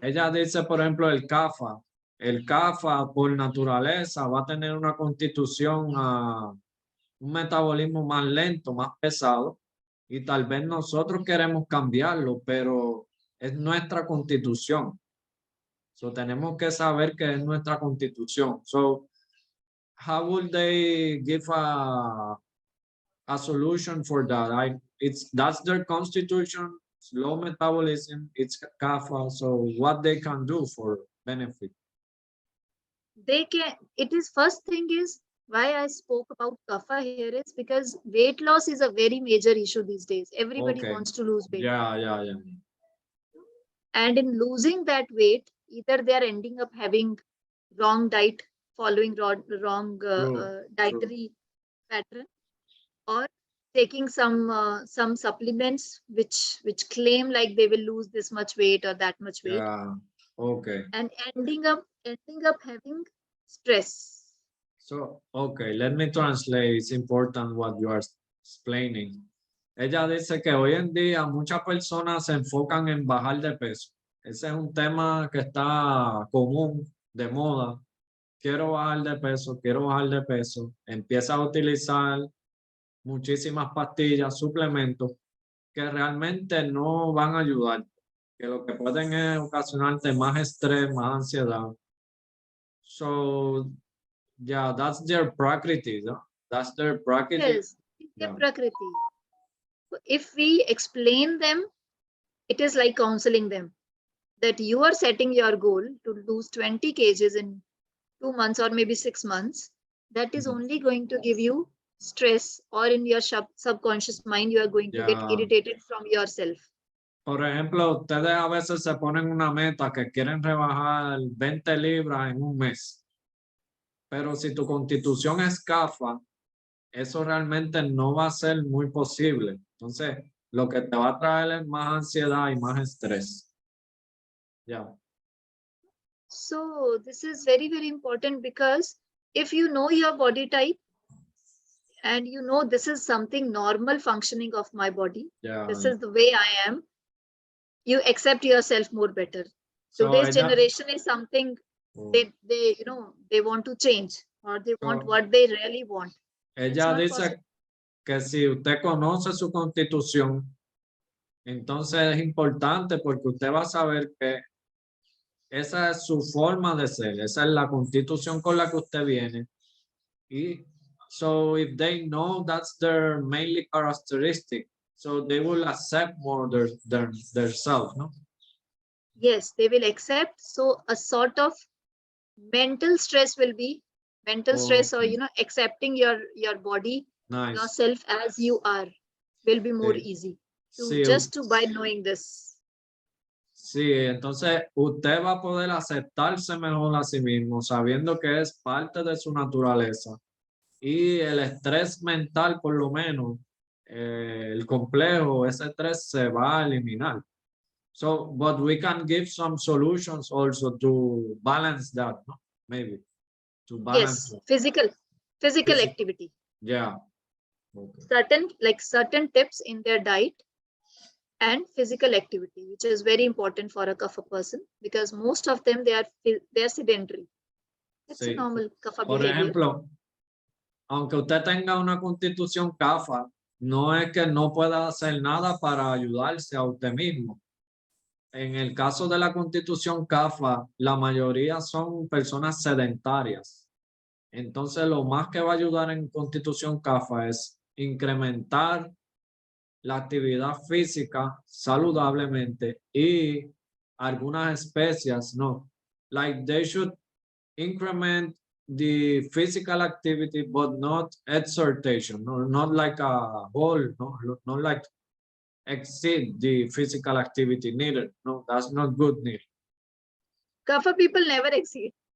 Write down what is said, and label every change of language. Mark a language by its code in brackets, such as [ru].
[es] Ella dice, por ejemplo, el kapha por naturaleza va a tener una constitución, un metabolismo más lento, más pesado, y tal vez nosotros queremos cambiarlo, pero es nuestra constitución. So tenemos que saber que es nuestra constitución. [en] So how would they give a solution for that? That's their constitution, slow metabolism, it's kapha. So what they can do for benefit? They can, it is first thing is why I spoke about kapha here is because weight loss is a very major issue these days. Everybody Okay. wants to lose weight. Yeah. And in losing that weight, either they are ending up having wrong diet, following wrong dietary pattern, or taking some supplements which claim like they will lose this much weight or that much weight. Yeah. Okay. And ending up having stress. So, okay, let me translate. It's important what you are explaining. [es] Ella dice que hoy en día muchas personas se enfocan en bajar de peso. Ese es un tema que está común, de moda. Quiero bajar de peso, quiero bajar de peso. Empieza a utilizar muchísimas pastillas, suplementos que realmente no van a ayudar. Que lo que pueden es ocasionarte más estrés, más ansiedad. [en] So, yeah, that's their prakriti, no? That's their prakriti. Yes, their prakriti. So if we explain them, it is like counseling them that you are setting your goal to lose 20 kgs in 2 months or maybe 6 months. That is only going to give you stress, or in your subconscious mind, you are going to get irritated from yourself. [es] Por ejemplo, ustedes a veces se ponen una meta que quieren rebajar 20 libras en un mes. Pero si tu constitución es kapha, eso realmente no va a ser muy posible. Entonces, lo que te va a traer es más ansiedad y más estrés. [en] Yeah. So this is very, very important because if you know your body type and you know this is something normal functioning of my body, this is the way I am, you accept yourself more better. So today's generation is something they want to change, or they want what they really want. [es] Ella dice que si usted conoce su constitución, entonces es importante porque usted va a saber que esa es su forma de ser, esa es la constitución con la que usted viene, y [en] So if they know that's their mainly characteristic, so they will accept more their self, no? Yes, they will accept. So a sort of mental stress will be mental stress, or Okay. accepting your body, Nice. yourself as you are, will be more [es] Sí. [en] easy [es] Sí, [en] just to by knowing this. [es] sí, entonces usted va a poder aceptarse mejor a sí mismo, sabiendo que es parte de su naturaleza. Y el estrés mental, por lo menos, el complejo, ese estrés se va a eliminar. [en] So, but we can give some solutions also to balance that, no? Maybe to balance Yes, that. physical Physical. activity. Yeah. Okay. Certain tips in their diet and physical activity, which is very important for a kapha person, because most of them they are sedentary. It's a [es] Sí. [en] normal kapha [es] Por [en] behavior. [es] ejemplo, aunque usted tenga una constitución CAFA, no es que no pueda hacer nada para ayudarse a usted mismo. En el caso de la constitución CAFA, la mayoría son personas sedentarias. Entonces, lo más que va a ayudar en constitución CAFA es incrementar la actividad física saludablemente y algunas especias, no. [en] Like they should increment the physical activity, but not exertion, no, not like a whole, no, not like exceed the physical activity needed. No, that's not good needed. Kapha people never exceed.